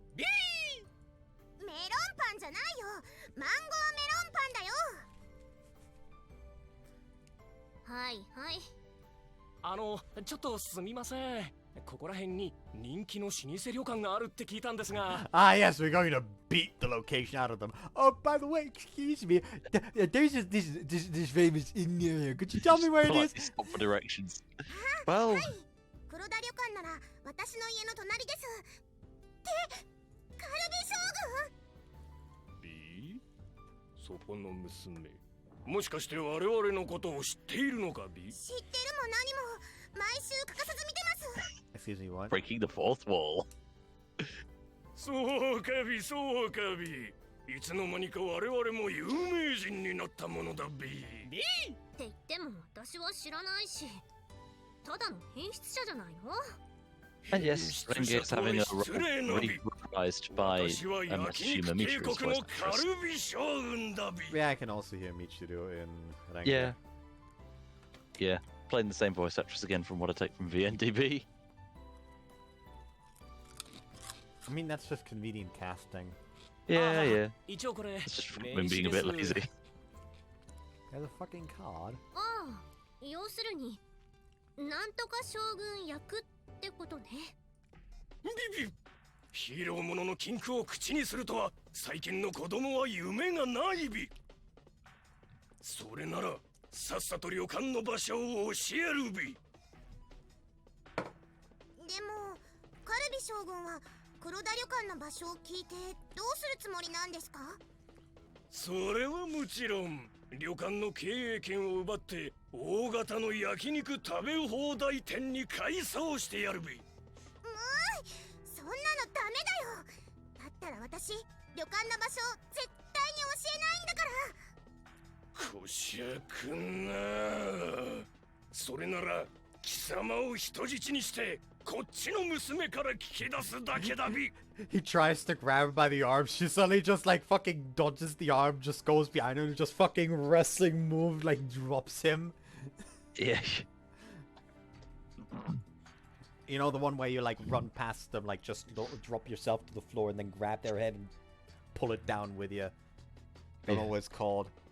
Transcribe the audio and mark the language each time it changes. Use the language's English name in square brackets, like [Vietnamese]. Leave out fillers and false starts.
[Japanese] ビー。メロンパンじゃないよ。マンゴーメロンパンだよ。はいはい。ちょっとすみません。ここら辺に人気の老舗旅館があるって聞いたんですが。 [English] Ah, yes, we're going to beat the location out of them. Oh, by the way, excuse me. There's this famous inn here. Could you tell me where it is? Stop for directions. Well, [Japanese] 黒田旅館なら私の家の隣です。ってカルビ将軍？ビー？そこの娘。もしかして我々のことを知っているのか、ビー？知ってるも何も毎週欠かさず見てます。 [English] Excuse me, what? breaking the fourth wall. [Japanese] そうかビ、そうかビ。いつの間にか我々も有名人になったものだ、ビー。ビーって言っても私は知らないし、ただの変質者じゃないの [English] And yes, Rengate's having a role reprised by Matsushima Michiru's voice actress. Yeah, I can also hear Michiru in Renga. Yeah. Yeah, playing the same voice actress again from what I take from VNDB. I mean, that's just convenient casting. Yeah, yeah. [Japanese] 一応これ [English] It's just from him being a bit lazy. There's a fucking card. [Japanese] ああ、要するになんとか将軍役ってことね。ビビ、ヒーローものの禁句を口にするとは最近の子供は夢がないビ。それならさっさと旅館の場所を教えるビ。でもカルビ将軍は黒田旅館の場所を聞いてどうするつもりなんですか？それはもちろん旅館の経営権を奪って大型の焼肉食べ放題店に改装してやるべ。そんなのダメだよ。だったら私旅館の場所絶対に教えないんだから。こしゃくな。それなら貴様を人質にしてこっちの娘から聞き出すだけだび。 [English] He tries to grab her by the arm. She suddenly just like fucking dodges the arm, just goes behind her and just fucking wrestling move, like drops him. Yeah. You know the one where you like run past them, like just drop yourself to the floor and then grab their head and pull it down with you. Don't know what it's called.